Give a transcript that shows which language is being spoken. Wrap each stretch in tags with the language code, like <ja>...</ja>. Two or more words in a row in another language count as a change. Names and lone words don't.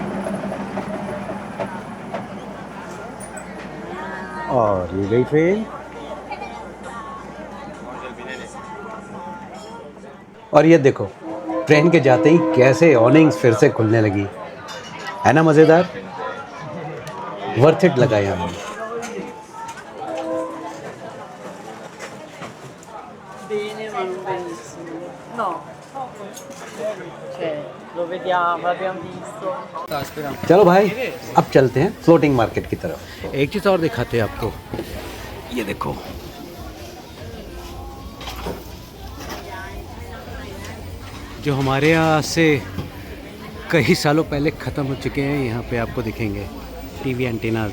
<hi>और ये गई ट्रेन, और ये देखो ट्रेन के जाते ही कैसे ऑर्निंग्स फिर से खुलने लगी, है ना मज़ेदार।</hi> <en>worth it</en> <hi>लगा यहाँ।</hi> <it>Bene, ma non benissimo. No. Cioè, lo vediamo, l'abbiamo visto.</it> <hi>चलो भाई, अब चलते हैं</hi> <en>floating market</en> <hi>की तरफ। एक चीज़ और दिखाते हैं आपको, ये देखो। जो हमारे यहाँ से कई सालों पहले ख़त्म हो चुके हैं, यहाँ पे आपको दिखेंगे</hi> <en>TV antennas.</en>